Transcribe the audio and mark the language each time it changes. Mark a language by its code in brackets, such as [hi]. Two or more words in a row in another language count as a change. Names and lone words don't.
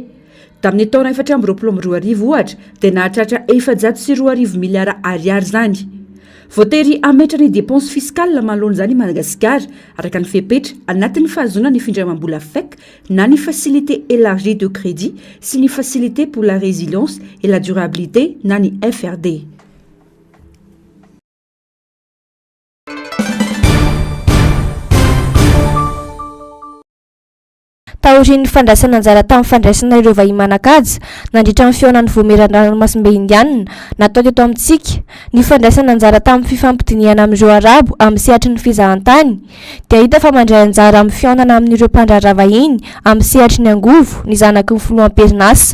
[mg] Tamin'ny taona 2022 ohatra dia nahatratra 402 miliara ariary zany. Voatery ametra ny [fr] dépense fiscale [mg] manoloana zany Madagasikara araka ny fepetra anatin'ny fahazona ny findramam-bola FEC na ny [fr] facilité élargie de crédit [mg] sy ny [fr] facilité pour la résilience et la durabilité [mg] na ny FRD. Taorian'ny fandraisana anjara tamin'ny fandraisana ireo vahiny manan-kaja nandritra ny fionan'ny voameran-dranomasimbe indianina natao teto amintsika ny fandraisana anjara tamin'ny fifampidiniana amin'ireo arabo amin'ny sehatry ny fizahantany dia hita fa mandray anjara amin'ny fionana amin'ireo mpandrarah vahiny amin'ny sehatry ny angovo ny zanaky ny filoam-perinasa.